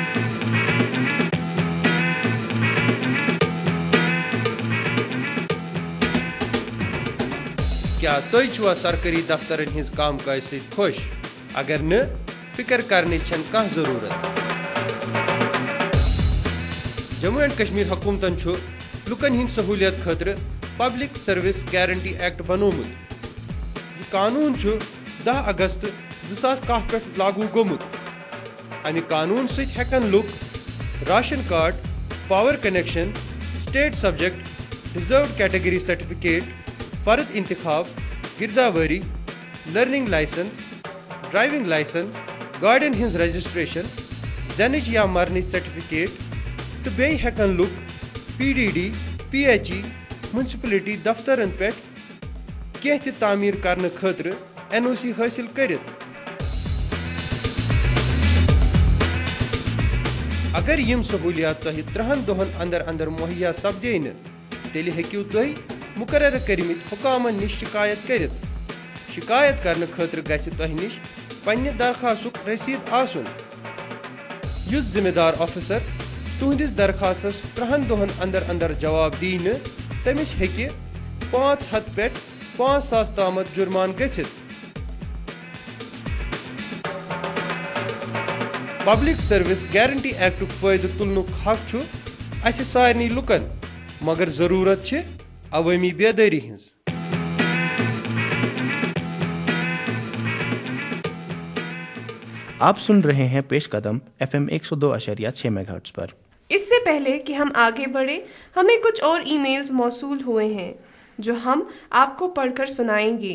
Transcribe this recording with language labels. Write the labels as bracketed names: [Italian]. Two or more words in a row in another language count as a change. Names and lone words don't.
[Kashmiri] क्या तुम छुआ सरकारी दफ्तरन हिंज काम काज से खुश? अगर न, फिक्र करने छन कह जरूरत। जम्मू एंड कश्मीर हुकूमतन छु लुकन हिंद सहूलियत खतर पब्लिक सर्विस गारंटी एक्ट बनोमुत। यह कानून छु 10 अगस्त 2010 पे लागू गोमुत। अमि कानून सहित हेकन लुक [English] ration card, power connection, state subject, reserve category certificate, [Kashmiri] फर्द इंतखाब, गिरदावरी, [English] learning licence, driving licence, [Kashmiri] गाड़ियन हिंज रजिस्ट्रेशन, जनिच या मरनिच सर्टिफिकेट तो बेई हेकन लुक PDD, PHE, म्यूनसिपलिटी दफ्तरन पे कह तामीर करने खतर NOC हासिल करित। अगर यम सहूलियात तुह 3 दोहन अंदर अंदर मुहैया सपदे न, तेल हेकू तुह मुकर्रर करमित हुकामन निश शिकायत करित। शिकायत करने खतर गछि तुह निश पन्ने दरखास्तुक रसीद आसुन। युस जिम्मेदार ऑफिसर तुहदिस दरखास्तस 3 दोहन अंदर अंदर जवाब दी न, तमिस हेकि 500 पे 5000 तामत जुर्मान गछित। पब्लिक सर्विस गारंटी एक्ट फायदे तुलनुक हक छु असे सारनी लुकन, मगर जरूरत छे अवामी बेदारी हिंज। [Hindi] आप सुन रहे हैं पेश कदम FM 102.6 मेगाहर्ट्ज पर। इससे पहले कि हम आगे बढ़े, हमें कुछ और ईमेल्स मौसूल हुए हैं जो हम आपको पढ़कर सुनाएंगे।